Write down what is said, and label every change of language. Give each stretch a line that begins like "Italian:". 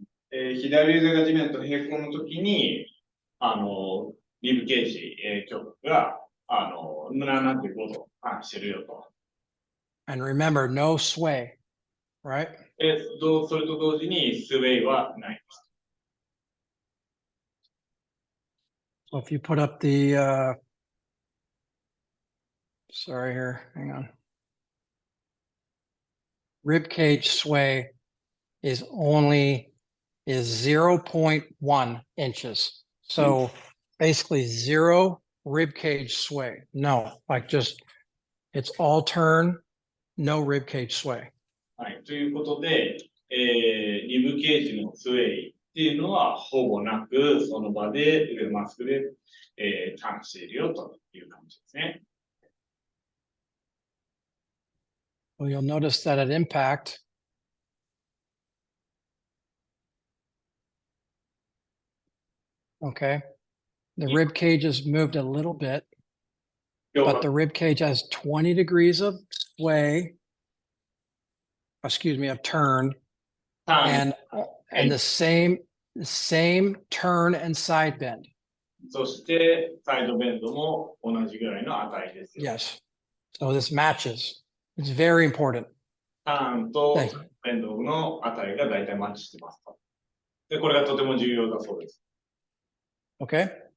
Japanese: 左腕が地面と平行の時に、リブケージ、極が、75度ターンしてるよと。
English: And remember, no sway, right?
Japanese: それと同時にスウェイはない。
English: So if you put up the, sorry here, hang on. Rib cage sway is 0.1 inches. So basically 0 rib cage sway. No, like just, it's all turn, no rib cage sway.
Japanese: はい。ということで、リブケージのスウェイっていうのはほぼなく、その場で腕まっすぐで、ターンしているよという感じですね。
English: Well, you'll notice that at impact, okay, the rib cage is moved a little bit, but the rib cage has 20 degrees of sway, excuse me, of turn,
Japanese: ターン
English: and the same turn and side bend.
Japanese: そしてサイドベンドも同じぐらいの値ですよ。
English: Yes. So this matches. It's very important.
Japanese: ターンとベンドの値が大体マッチしてますと。で、これがとても重要だそうです。
English: Okay.